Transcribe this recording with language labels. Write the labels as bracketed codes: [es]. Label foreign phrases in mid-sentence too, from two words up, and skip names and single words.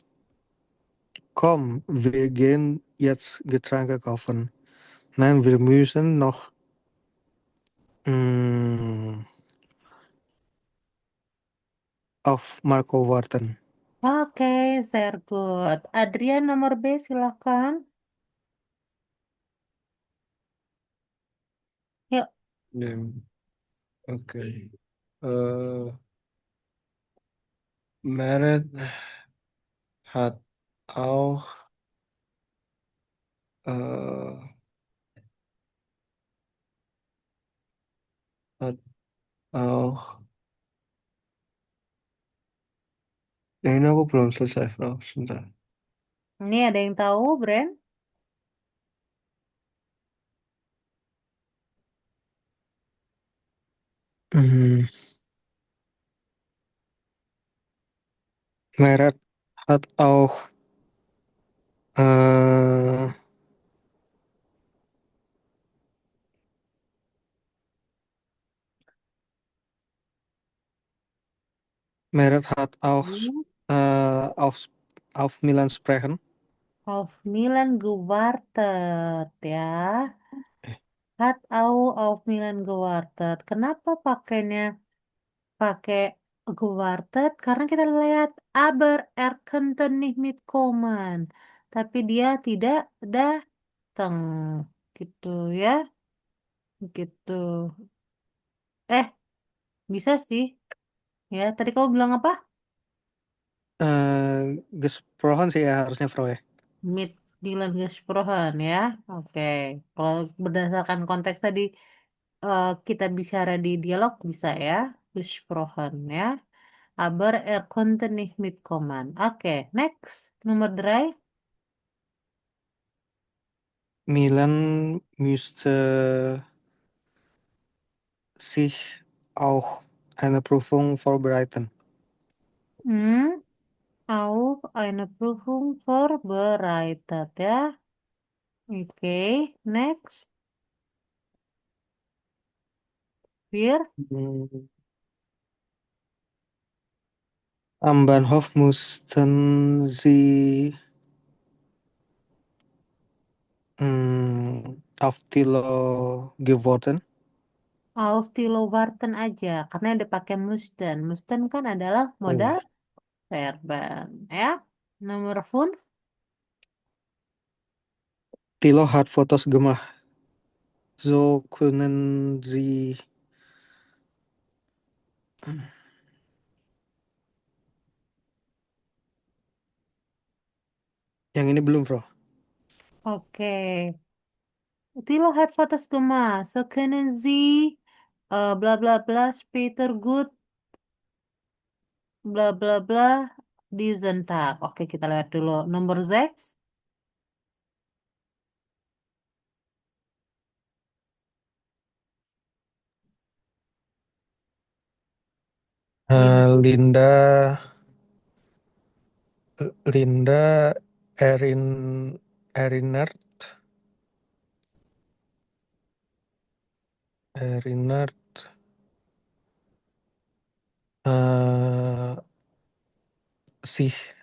[de] Komm, wir gehen jetzt Getränke kaufen. Nein, wir müssen noch mm, auf Marco warten. Oke, sehr good. [id] Adrian nomor B silahkan. Yuk. [de] Ja, okay. Äh, Meret hat auch äh, hat auch [id] ini aku belum selesai, Bro. Sebentar. Ini ada yang tahu, Brand? Mhm. [de] Meret hat auch äh, Meret hat auch Hmm. auf Milan sprechen. Auf Milan gewartet ya. Hat auf Milan gewartet. [id] Kenapa pakai gewartet? Karena kita lihat [de] aber er konnte nicht mitkommen. [id] Tapi dia tidak datang. Gitu ya. Gitu. Eh, bisa sih. Ya, tadi kamu bilang apa? Gesprochen sih ya harusnya, Bro ya. [de] Mit Dylan Gesprochen ya. Oke. [id] Kalau berdasarkan konteks tadi kita bicara di dialog bisa ya. [de] Gesprochen ya. Aber er konnte nicht mitkommen. [id] Oke, next. Nomor 3. [de] Milan müsste sich auch eine Prüfung vorbereiten. Hmm. Auf eine Prüfung vorbereitet ya. [id] Oke, next. [de] Wir Hm, Am Bahnhof mussten sie auf Tilo geworden. auf Tilo Warten [id] aja. Karena udah pakai mussten. Mussten kan adalah Oh, [de] modal verben. [id] Ya. Nomor 5. [de] Tilo hat Fotos gemacht. So können Sie. [id] Yang ini belum, Bro. Oke. [de] Tilo hat Fotos gemacht. So können Sie bla bla bla später gut bla bla bla diesen Tag. [id] Oke, kita lihat dulu. Nomor 6. Gimana? [de] Linda, Linda, Erinert, Erinert, eh sih,